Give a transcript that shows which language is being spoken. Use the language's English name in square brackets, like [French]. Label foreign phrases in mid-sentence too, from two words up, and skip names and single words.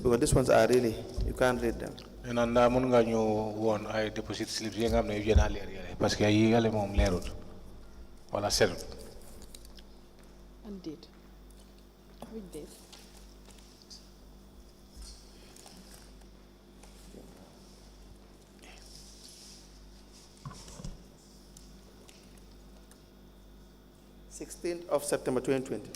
[English] Because these ones are really, you can't read them. [Wolof] And mun nga ñu won ay [English] deposit slips [Wolof] yi nga xamné yu gëna leer yale [French] parce que [Wolof] yi yale mom leerut wala serut. [English] And date. Which date? of September 2020.